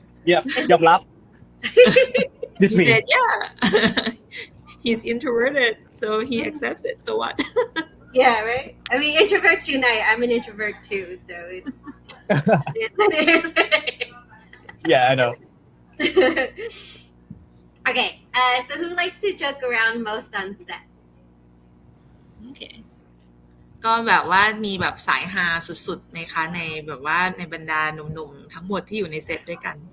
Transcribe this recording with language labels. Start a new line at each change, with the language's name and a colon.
English: Yeah,
Thai: ยอมรับ
English: This he said, yeah. He's introverted, so he accepts it. So what? Yeah, right? I mean, introverts unite. I'm an introvert too, so it's it is. Yeah, I know. Okay, so who likes to joke around most on set? Okay.
Thai: ก็แบบว่ามีแบบสายฮาสุดๆไหมคะในแบบว่าในบรรดาหนุ่มๆทั้งหมดที่อยู่ในเซตด้วยกัน